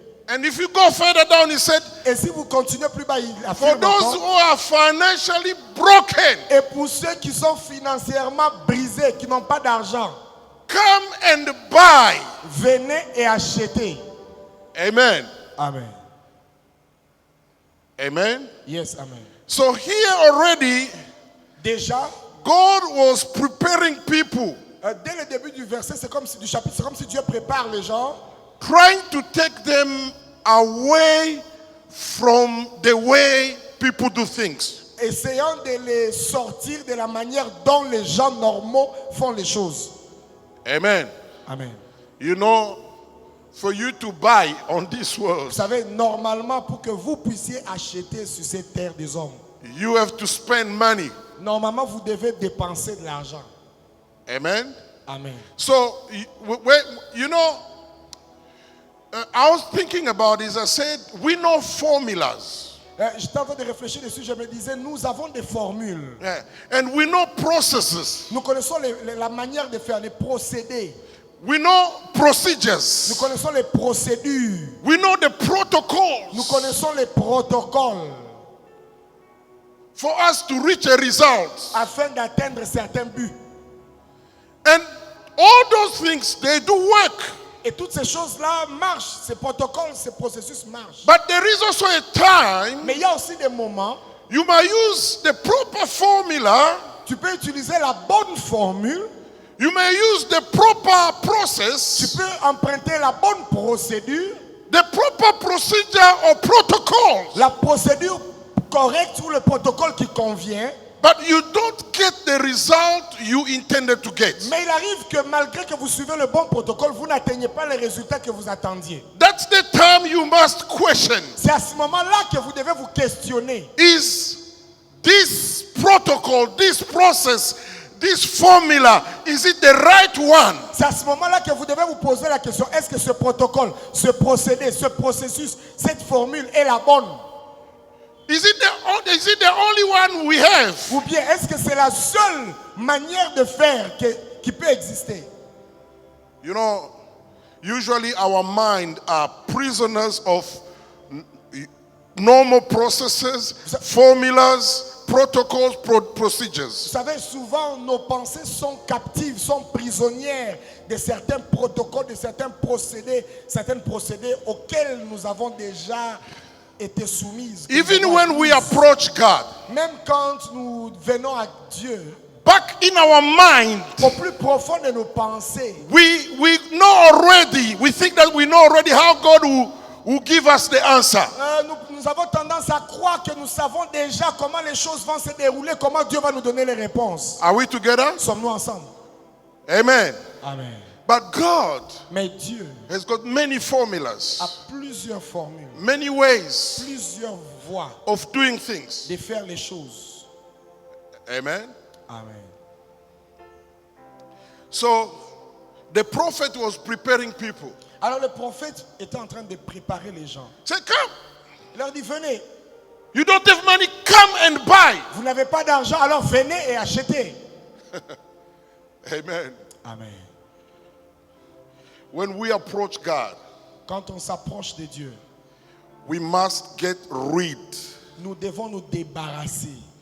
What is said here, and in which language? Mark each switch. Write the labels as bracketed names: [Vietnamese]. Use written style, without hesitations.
[English] And if you go further down, he said, [French] Et si vous continuez plus bas, il [English] for [French] affirme [English] those who [French] encore, [English] are financially broken, [French] et pour ceux qui sont financièrement brisés, qui n'ont pas d'argent, [English] come and buy. [French] venez et achetez. [English] Amen. [French] Amen. [English] Amen. Yes, amen. So here already, [French] Déjà, [English] God was preparing people, [French] dès le début du verset, du chapitre, c'est comme si Dieu prépare les gens [English] trying to take them away from the way people do things. [French] essayant de les sortir de la manière dont les gens normaux font les choses. [English] Amen. [French] Amen. [English] You know, for you to buy on this [French] Vous [English] world, [French] savez, normalement, pour que vous puissiez acheter sur cette terre des hommes, [English] you have to spend money. [French] normalement, vous devez dépenser de l'argent. [English] Amen. [French] Amen. [English] So, you know, I was thinking about this. I said, we know formulas. [French] J'étais en train de réfléchir dessus, je me disais, nous avons des formules. [English] Yeah. And we know processes. [French] Nous connaissons la manière de faire, les procédés. [English] We know [French] Nous [English] procedures. [French] connaissons les procédures. [English] We know the protocols [French] Nous connaissons les protocoles [English] for us to reach a result. [French] afin d'atteindre certains buts. [English] And all those things, they do work. [French] Et toutes ces choses-là marchent, ces protocoles, ces processus marchent. [English] But there is also a time [French] Mais il y a aussi des moments, [English] you might use the proper formula. [French] tu peux utiliser la bonne formule, [English] You may use the proper [French] tu [English] process, [French] peux emprunter la bonne procédure, [English] the proper procedure or protocols. [French] la procédure correcte ou le protocole qui convient. [English] But you don't get the result you intended to get. [French] Mais il arrive que malgré que vous suivez le bon protocole, vous n'atteignez pas les résultats que vous attendiez. [English] That's the time you must question. [French] C'est à ce moment-là que vous devez vous questionner. [English] Is this protocol, this process, this formula, is it the right one? [French] C'est à ce moment-là que vous devez vous poser la question, est-ce que ce protocole, ce procédé, ce processus, cette formule est la bonne? [English] Is it the only one we have? [French] Ou bien est-ce que c'est la seule manière de faire qui peut exister? [English] You know, usually our mind are prisoners of normal processes, formulas, protocols, procedures. [French] Vous savez, souvent nos pensées sont captives, sont prisonnières de certains protocoles, de certains procédés auxquels nous avons déjà été soumises. [English] Even when we approach God, [French] Même quand nous venons à Dieu, [English] back in our mind, [French] au plus profond de nos pensées, [English] we know already, we think that we know already how God will give us the answer. [French] nous avons tendance à croire que nous savons déjà comment les choses vont se dérouler, comment Dieu va nous donner les réponses. [English] Are we together? [French] Sommes-nous ensemble? [English] Amen. [French] Amen. [English] But God [French] Mais Dieu [English] has got many [French] a [English] formulas, [French] plusieurs formules, [English] many ways [French] plusieurs voies [English] of doing things. [French] de faire les choses. [English] Amen. [French] Amen. [English] So the prophet was preparing people. [French] Alors le prophète était en train de préparer les gens. [English] Say, come. [French] Il leur dit, venez, [English] You don't have money, come and buy. [French] vous n'avez pas d'argent, alors venez et achetez. [English] Amen. [French] Amen. [English] When we approach God, [French] Quand on s'approche de Dieu, [English] we must get rid [French] nous devons nous débarrasser